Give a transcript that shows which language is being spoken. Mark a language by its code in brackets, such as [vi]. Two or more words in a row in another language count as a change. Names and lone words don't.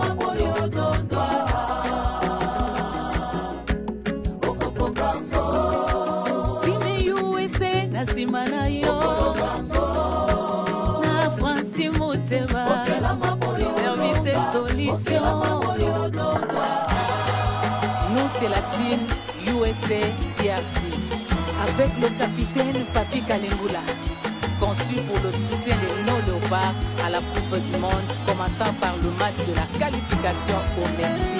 [ln] Time USA na nsima na yo na Franci Motema [fr] service et solution. Nous c'est la team USA DRC avec le capitaine Papi Kalengula, conçu pour le soutien de nos léopards à la Coupe du Monde, commençant par le match de la qualification au Mexique.